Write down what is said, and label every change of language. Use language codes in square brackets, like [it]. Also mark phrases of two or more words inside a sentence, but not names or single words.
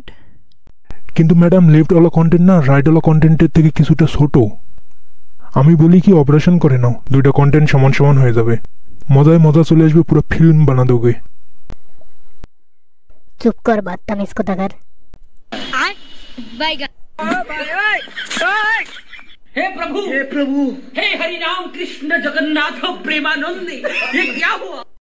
[bn] কিন্তু ম্যাডাম লেফট ওয়ালা কন্টেন্ট না রাইট ওয়ালা কন্টেন্টের থেকে কিছুটা ছোট আমি বলি কি অপারেশন করে নাও দুইটা কন্টেন্ট সমান সমান হয়ে যাবে মজায় মজা চলে আসবে পুরো ফিল্ম [hi] बना दोगे [bn] চুপ কর বাদতামিজ কোথাকার [hi] हे प्रभु हे हरि राम कृष्ण जगन्नाथ प्रेमानंद ये क्या हुआ